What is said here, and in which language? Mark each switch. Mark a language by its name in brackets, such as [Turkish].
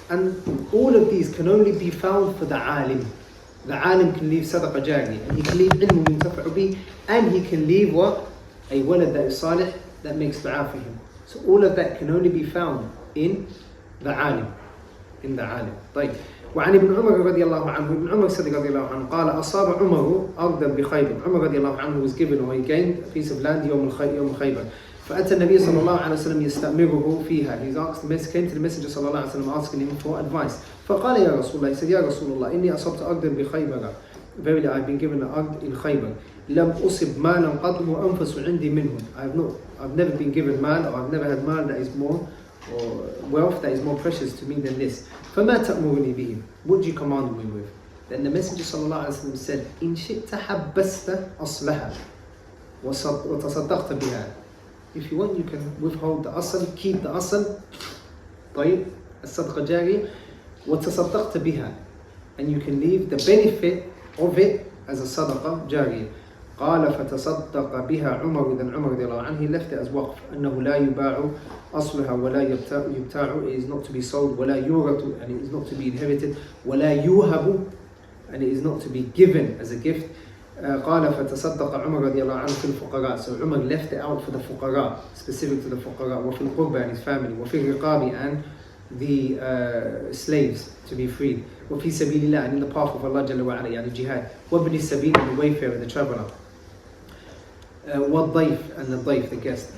[English] And all of these can only be found for the alim. The alim can leave sadaqa jariyah, and he can leave ilmu yuntafa'u bih, and he can leave what? A walad that is salih, that makes dua for him. So all of that can only be found in the alim. In the alim. طيب. [Arabic] وعن ابن عمر رضي الله عنه, ابن عمر صدق رضي الله عنه, قال أصاب عمر أرضا بخيبر. [English] Umar رضي الله عنه was given, or he gained a piece of land [Arabic] يوم خيبر. فأتى النبي صلى الله عليه وسلم يستأمره فيها. [English] He's asked, came to the Messenger صلى الله عليه وسلم asking him for advice. [Arabic] فقال يا رسول الله, [English] he said, [Arabic] يا رسول الله, إني أصبت أرضا بخيبر. [English] Verily, I've been given an ard in Khaybar. [Arabic] لم أصب مالا قط وأنفس عندي منه. [English] I've never been given mal, or I've never had mal that is more, or wealth that is more precious to me than this. [Arabic] فما تأمرني به? [English] What do you command me with? Then the Messenger [Arabic] صلى الله عليه وسلم said, إن شئت حبست أصلها وتصدقت بها. [English] If you want, you can withhold the asl, keep the asl, [Arabic] طيب, الصدقة جارية, وتصدقت بها, [English] and you can leave the benefit of it as a صدقة جارية. [Arabic] قال فتصدق بها عمر. [English] Then Umar رضي الله عنه, he left it as waqf. [Arabic] أنه لا يباع أصلها ولا يبتاع, [English] it is not to be sold, [Arabic] ولا يورث, [English] and it is not to be inherited, [Arabic] ولا يوهب, [English] and it is not to be given as a gift. [Arabic] قال فتصدق عمر رضي الله عنه في الفقراء. [English] So Umar left it out for the fuqara, specific to the fuqara, [Arabic] وفي القربى [English] and his family, [Arabic] وفي الرقاب [English] and the slaves to be freed, [Arabic] وفي سبيل الله [English] and in the path of Allah جل وعلا, يعني jihad, [Arabic] وابن السبيل [English] and the wayfarer, the traveller, [Arabic] والضيف [English] and the ضيف, the guest.